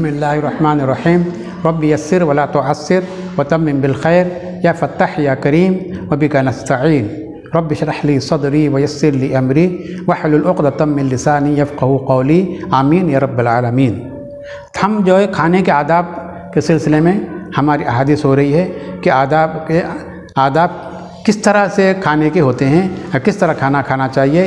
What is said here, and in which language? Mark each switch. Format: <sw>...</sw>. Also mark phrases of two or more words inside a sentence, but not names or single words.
<ar>بسم الله الرحمن الرحيم رب يسر ولا تعسر وتمم بالخير يا فتاح يا كريم وبك نستعين رب اشرح لي صدري ويسر لي أمري واحلل عقدة من لساني يفقهوا قولي آمين يا رب العالمين.</ar> <ur>ہم جو ہے کھانے کے آداب کے سلسلے میں ہماری احادیث ہو رہی ہے کہ آداب کس طرح سے کھانے کے ہوتے ہیں یا کس طرح کھانا کھانا چاہیے.</ur>